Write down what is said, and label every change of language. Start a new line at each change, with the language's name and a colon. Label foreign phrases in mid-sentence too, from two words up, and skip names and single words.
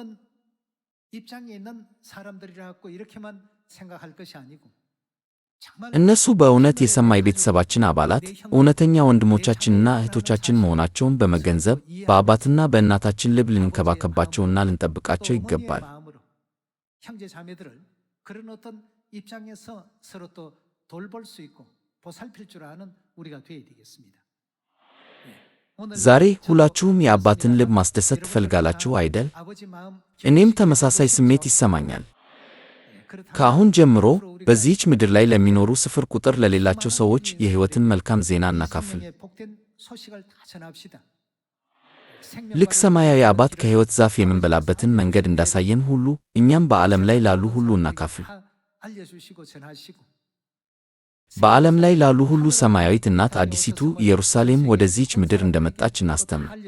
Amharic: እነሱ በእውነት የሰማይ ቤተሰባችን አባላት፣ እውነተኛ ወንድሞቻችንና እህቶቻችን መሆናቸውን በመገንዘብ በአባትና በእናታችን ልብ ልንከባከባቸውና ልንጠብቃቸው ይገባል።
Korean: 그런 어떤 입장에서 서로 또 돌볼 수 있고 보살필 줄 아는 우리가 되어야 되겠습니다.
Amharic: ዛሬ ሁላችሁም የአባትን ልብ ማስደሰት ትፈልጋላችሁ አይደል? እኔም ተመሳሳይ ስሜት ይሰማኛል። ከአሁን ጀምሮ በዚህች ምድር ላይ ለሚኖሩ ስፍር ቁጥር ለሌላቸው ሰዎች የሕይወትን መልካም ዜና እናካፍል። ልክ ሰማያዊ አባት ከሕይወት ዛፍ የምንበላበትን መንገድ እንዳሳየን ሁሉ እኛም በዓለም ላይ ላሉ ሁሉ እናካፍል። በዓለም ላይ ላሉ ሁሉ ሰማያዊት እናት አዲሲቱ ኢየሩሳሌም ወደዚህች ምድር እንደመጣች እናስተምር።